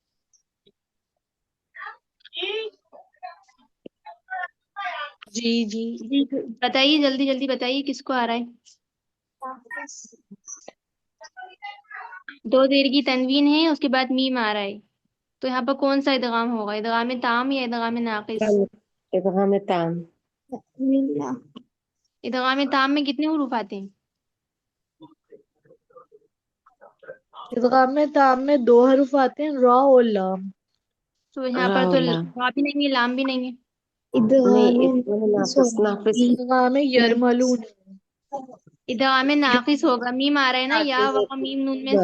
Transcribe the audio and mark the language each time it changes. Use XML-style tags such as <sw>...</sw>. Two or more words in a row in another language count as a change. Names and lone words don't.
<ur>جی جی جی بتائیے، جلدی جلدی بتائیے کس کو آ رہا ہے. دو زیر کی تنوین ہے، اس کے بعد میم آ رہا ہے، تو یہاں پر کون سا ادغام ہوگا، ادغام تام یا ادغام ناقص؟ ادغام تام. ادغام تام میں کتنے حروف آتے ہیں؟ ادغام تام میں 2 حروف آتے ہیں، را اور لام. تو یہاں را پر تو ولا را بھی نہیں ہے، لام بھی نہیں ہے. نہیں، ادغام ناقص ناقص ادغام یرملون. ادغام ناقص ہوگا، میم آ رہا ہے نا، یا و میم نون میں سے،</ur>